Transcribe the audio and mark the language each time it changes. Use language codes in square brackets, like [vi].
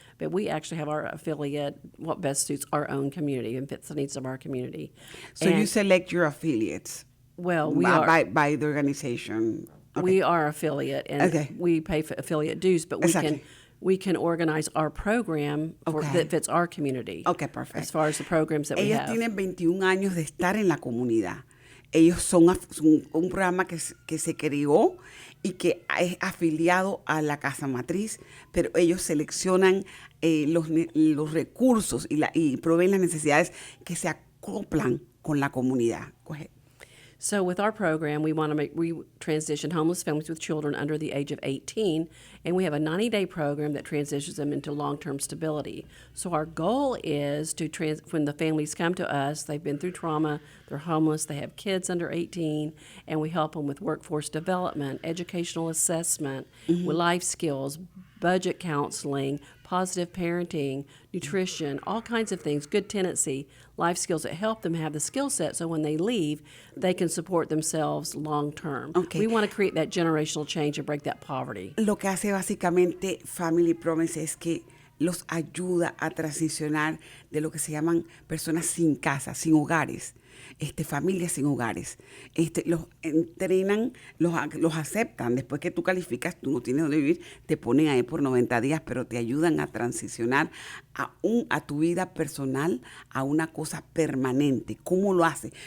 [en] But we actually have our affiliate, what best suits our own community and fits the needs of our community. So you select your affiliates. Well, we are by the organization. Okay. we are affiliate, and we pay for affiliate dues, but we can organize our program that fits our community. Okay, perfect. As far as the programs that we [es] Ellos [en] have. [es] tienen 21 años de estar en la comunidad. Ellos son un programa que se creó y que es afiliado a la casa matriz, pero ellos seleccionan los recursos y proveen las necesidades que se acoplan con la comunidad. [en] Go ahead. So with our program, we transition homeless families with children under the age of 18, and we have a 90-day program that transitions them into long-term stability. So our goal is to when the families come to us, they've been through trauma, they're homeless, they have kids under 18, and we help them with workforce development, educational assessment, with life skills, budget counseling, positive parenting, nutrition, all kinds of things, good tenancy, life skills that help them have the skill set so when they leave, they can support themselves long term. Okay. We want to create that generational change and break that poverty. [es] Lo que hace básicamente Family Promise es que los ayuda a transicionar de lo que se llaman personas sin casa, sin hogares, familias sin hogares. Los entrenan, los aceptan. Después que tú calificas, tú no tienes donde vivir, te ponen ahí por 90 días, pero te ayudan a transicionar a tu vida personal, a una cosa permanente. ¿Cómo lo hace?